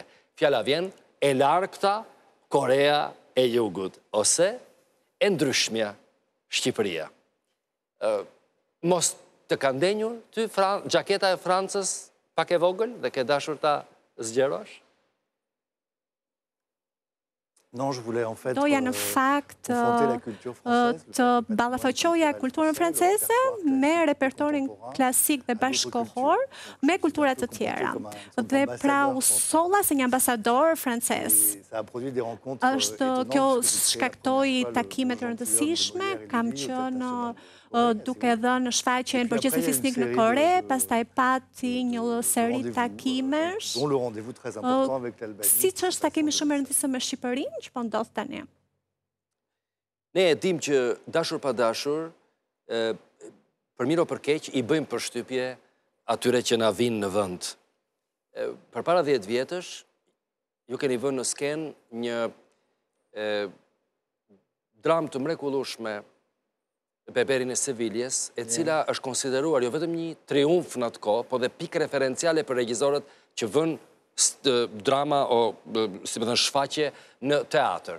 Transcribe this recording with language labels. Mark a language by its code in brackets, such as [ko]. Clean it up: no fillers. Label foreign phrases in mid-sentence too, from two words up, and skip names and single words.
[sq] Fjala vjen e largëta Korea e Jugut, ose e ndryshmja Shqipëria. Mos të ka ndenjur ty gjaketa e Francës pak e vogël dhe ke dashur ta zgjerosh? [fr] Non, je voulais en fait [sq] Doja në fakt [fr] confronter la culture française. [sq] të ballafaqoja kulturën franceze me repertorin klasik dhe bashkëkohor me kultura të tjera. Dhe pra u solla si një ambasador francez. [fr] Ça a produit des rencontres [sq] Kjo shkaktoi takime të rëndësishme, kam qenë duke dhënë shfaqjen përgjithësi fisnik në Kore, pastaj pati një seri takimesh. [fr] dont le rendez-vous très important avec l'Albanie. [sq] Siç është takimi shumë i rëndësishëm me Shqipërinë, që po ndodh tani. Ne e dim që dashur pa dashur, për mirë o për keq, i bëjmë përshtypje atyre që na vinë në vend. Përpara 10 vjetësh, ju keni vënë në skenë një dramë të mrekullueshme, Beberin e Seviljes, e cila është konsideruar jo vetëm një triumf në atë kohë, po dhe pikë referenciale për regjisorët që vënë drama o, si më thënë, shfaqje në teatr.